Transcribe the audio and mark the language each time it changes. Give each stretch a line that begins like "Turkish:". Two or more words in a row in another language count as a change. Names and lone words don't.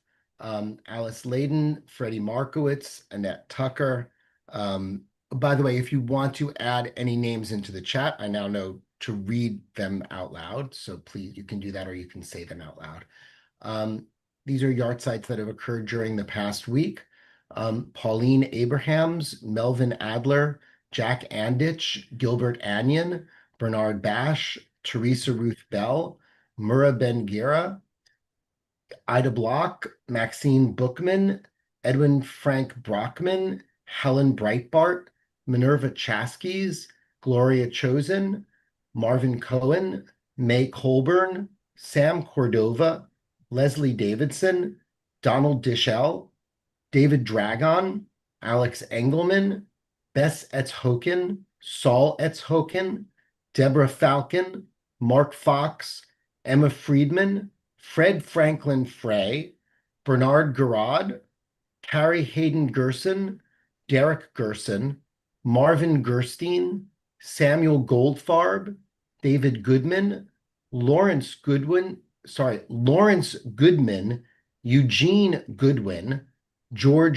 English: Alice Layden, Freddie Markowitz, Annette Tucker. By the way, if you want to add any names into the chat, I now know to read them out loud. So please, you can do that or you can say them out loud. These are yahrzeits that have occurred during the past week. Pauline Abrahams, Melvin Adler, Jack Anditch, Gilbert Anion, Bernard Bash, Teresa Ruth Bell, Murrah Ben Gira, Ida Block, Maxine Bookman, Edwin Frank Brockman, Helen Breitbart, Minerva Chaskies, Gloria Chosen, Marvin Cohen, May Colburn, Sam Cordova, Leslie Davidson, Donald Dishell, David Dragon, Alex Engelman, Bess Etzhoken, Saul Etzhoken, Deborah Falcon, Mark Fox, Emma Friedman, Fred Franklin Frey, Bernard Garrod, Carrie Hayden Gerson, Derek Gerson, Marvin Gerstein, Samuel Goldfarb, David Goodman, Lawrence Goodwin, Lawrence Goodman, Eugene Goodwin, George